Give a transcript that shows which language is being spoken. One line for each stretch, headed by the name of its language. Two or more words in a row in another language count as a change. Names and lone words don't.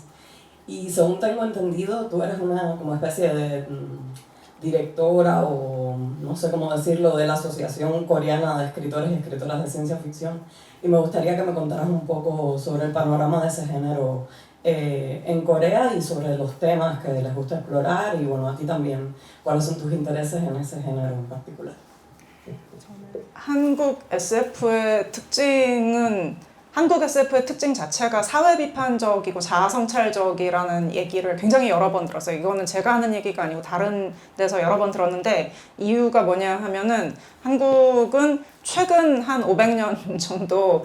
Spanish: Y según tengo entendido, tú eres una como especie de directora o no sé cómo decirlo, de la Asociación Coreana de Escritores y Escritoras de Ciencia Ficción. Y me gustaría que me contaras un poco sobre el panorama de ese género en Corea y sobre los temas que les gusta explorar y bueno, a ti también, cuáles son tus intereses en ese género en particular.
Korean: 한국 SF의 특징 자체가 사회 비판적이고 자아성찰적이라는 얘기를 굉장히 여러 번 들었어요. 이거는 제가 하는 얘기가 아니고 다른 데서 여러 번 들었는데 이유가 뭐냐 하면은 한국은 최근 한 500년 정도